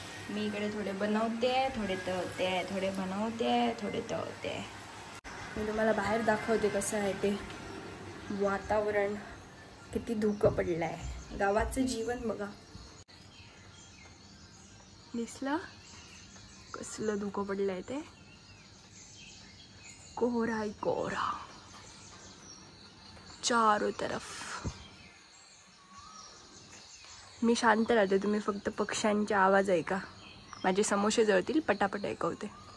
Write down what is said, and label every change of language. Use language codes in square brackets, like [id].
[mr] मी इकडे थोडे बनवते, थोडे तळते, थोडे बनवते, थोडे तळते. मी तुम्हाला बाहेर दाखवते कसं आहे ते वातावरण. किती धुकं पडलंय. गावाचं जीवन बघा. दिसलं कसलं धुकं पडलंय ते. [hi] कोहरा ही कोहरा चारों तरफ. [mr] मी शांत राहते, तुम्ही फक्त पक्ष्यांचे आवाज ऐका. माझे समोसे जळतील, पटापट ऐकवते.